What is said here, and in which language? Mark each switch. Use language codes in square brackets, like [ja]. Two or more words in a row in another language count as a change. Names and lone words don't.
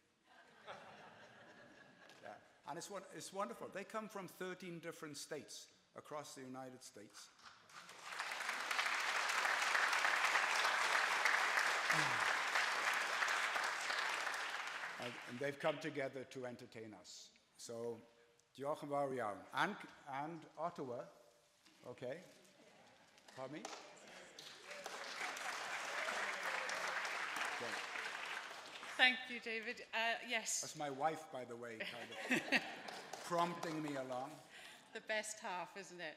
[en] Yeah. And it's wonderful. They come from 13 different states across the United States. And they've come together to entertain us. So, [cy] diolch yn fawr iawn. [en] And Ottawa, okay. Pardon me? Okay. Thank you, David. Yes, That's my wife, by the way, kind of prompting me along. the best half, isn't it?